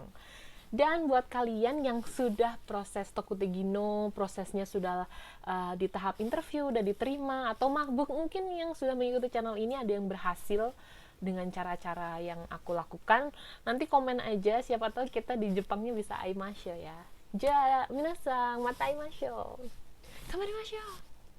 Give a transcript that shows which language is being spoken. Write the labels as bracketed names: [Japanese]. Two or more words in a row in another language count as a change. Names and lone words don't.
[Indonesian] Dan buat kalian yang sudah proses Tokutegino, prosesnya sudah di tahap interview, udah diterima, atau mungkin yang sudah mengikuti channel ini ada yang berhasil dengan cara-cara yang aku lakukan, nanti komen aja, siapa tahu kita di Jepangnya bisa aimasho ya. [Japanese] じゃあ皆さんまた会いましょう。頑張りましょう。